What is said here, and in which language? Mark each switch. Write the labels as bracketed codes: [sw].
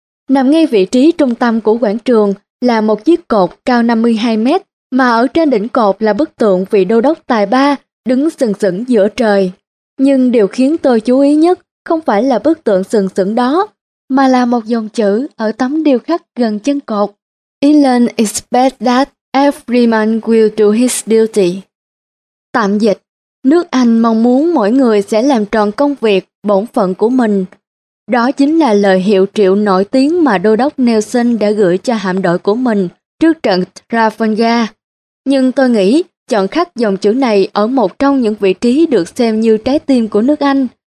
[vi] Nằm ngay vị trí trung tâm của quảng trường là một chiếc cột cao 52 mét mà ở trên đỉnh cột là bức tượng vị đô đốc tài ba đứng sừng sững giữa trời. Nhưng điều khiến tôi chú ý nhất không phải là bức tượng sừng sững đó, mà là một dòng chữ ở tấm điêu khắc gần chân cột. [en] England expects that every man will do his duty. [vi] Tạm dịch, nước Anh mong muốn mỗi người sẽ làm tròn công việc, bổn phận của mình. Đó chính là lời hiệu triệu nổi tiếng mà Đô đốc Nelson đã gửi cho hạm đội của mình trước trận Trafalgar. Nhưng tôi nghĩ chọn khắc dòng chữ này ở một trong những vị trí được xem như trái tim của nước Anh.